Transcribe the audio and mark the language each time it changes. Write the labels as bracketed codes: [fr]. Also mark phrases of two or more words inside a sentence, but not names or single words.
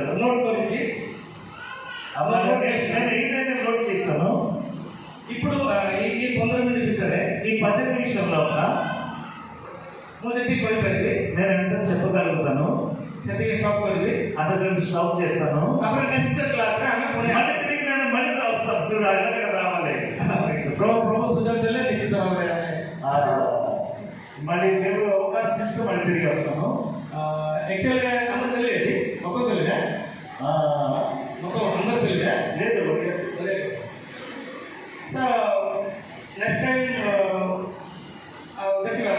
[or] నోట్ କରିଛି। [te] నేను ఏదైతే నోట్ చేస్తాను ఇప్పుడు ఈ 15 మినిట్ ଭିତରେ ఈ 10 నిమిషంలో [or] ମୁଁ ଯେତିକି କହିପାରିବି [te] నేను ఎంత చెప్పగలుగుతాను [or] ସେତିକି ଷ୍ଟପ୍ କରିବି। [te] అంతకంటే స్టాప్ చేస్తాను. [or] ତାପରେ ନେକ୍ସଟ କ୍ଲାସ୍ରେ ଆମେ ପୁଣି [te] మళ్ళీ తిరిగి నేను మళ్ళీ వస్తాను. మీరు అడగగా రావాలి. [or] ପ୍ରଭୁ ସୁଯୋଗ ଦେଲେ ନିଶ୍ଚିତ ଭାବରେ [te] మళ్ళీ దేవుడు అవకాశం ఇస్తే మళ్ళీ తిరిగి వస్తాను. యాక్చువల్గా అందరు తెలియదు ఒక్కొక్క తెలియదా మొత్తం అందరు తెలియదా లేదు. సో నెక్స్ట్ టైం